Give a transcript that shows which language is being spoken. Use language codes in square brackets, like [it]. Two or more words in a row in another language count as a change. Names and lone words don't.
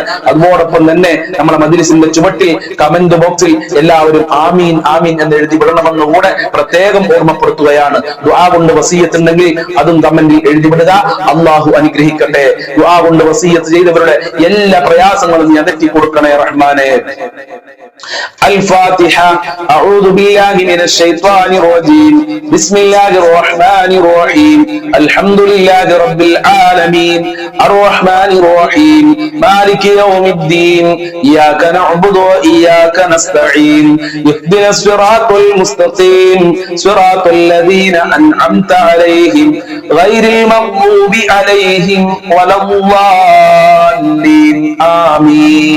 [ml] അതോടൊപ്പം തന്നെ നമ്മളെ മജ്ലിസിന്റെ ചുവട്ടിൽ കമന്റ് ബോക്സിൽ എല്ലാവരും [ar] آمين آمين [ml] എന്ന് എഴുതി വിടണമെന്ന് കൂടെ പ്രത്യേകം ഓർമ്മപ്പെടുത്തുകയാണ്. ദുആ കൊണ്ട് വസിയത്ത് ഉണ്ടെങ്കിൽ അതും കമന്റിൽ എഴുതി വിടുക. അല്ലാഹു അനുഗ്രഹിക്കട്ടെ. ദുആ കൊണ്ട് വസിയത്ത് ചെയ്തവരുടെ എല്ലാ പ്രയാസങ്ങളും നീ അകറ്റി കൊടുക്കണേ റഹ്മാനെ. [ar] الفاتحة. أعوذ بالله من الشيطان الرجيم. بسم الله الرحمن الرحيم. الحمد لله رب العالمين الرحمن الرحيم مالك يوم الدين إياك نعبد وإياك نستعين اهدنا الصراط المستقيم صراط الذين أنعمت عليهم غير المغضوب عليهم ولا الضالين آمين.